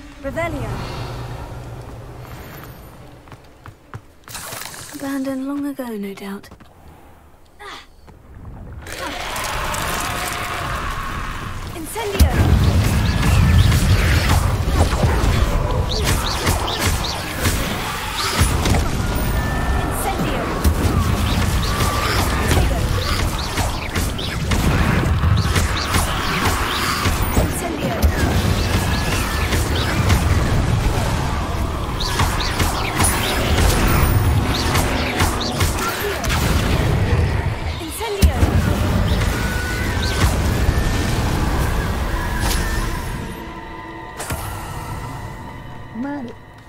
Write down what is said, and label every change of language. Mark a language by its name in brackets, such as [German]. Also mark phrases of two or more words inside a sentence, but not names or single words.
[English] Revelio. Abandoned long ago, no doubt. Incendio! Incendio! Tego! Incendio! Incendio! [Chinese] 妈的！